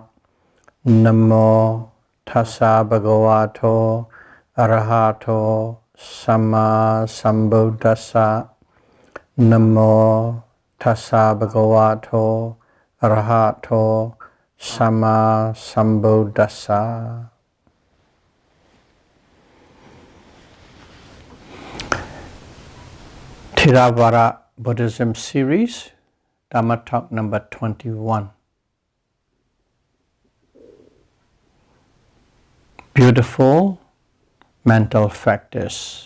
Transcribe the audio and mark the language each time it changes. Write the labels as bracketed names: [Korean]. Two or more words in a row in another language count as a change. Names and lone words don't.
[Pali] Namo tassa bhagavato arahato samma sambuddhassa. Namo tassa bhagavato arahato samma sambuddhassa. [English] Theravada Buddhism series, Dhamma talk number 21. Beautiful mental factors.